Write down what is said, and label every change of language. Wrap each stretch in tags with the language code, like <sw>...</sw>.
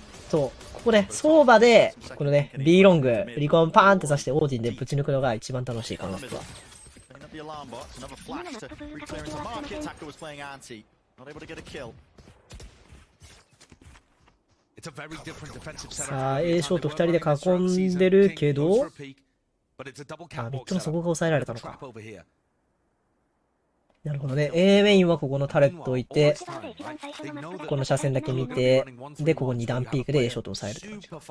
<ja>そう、ここね、相場で、このね、B ロング、リコンパーンって刺してオーディンでぶち抜くのが一番楽しい、このマップは。</ja> <en>Setting up the alarm bot. Another flash to re-clear into market. Taco was playing anti. Not able to get a kill. It's a very different defensive setup.</en> <ja>さあ、A ショート2人で囲んでるけど、あ、ミッドの底が抑えられたのか。なるほどね。A メインはここのタレット置いて、この車線だけ見て、で、ここ2段ピークで A ショート抑えるって感じ。</ja>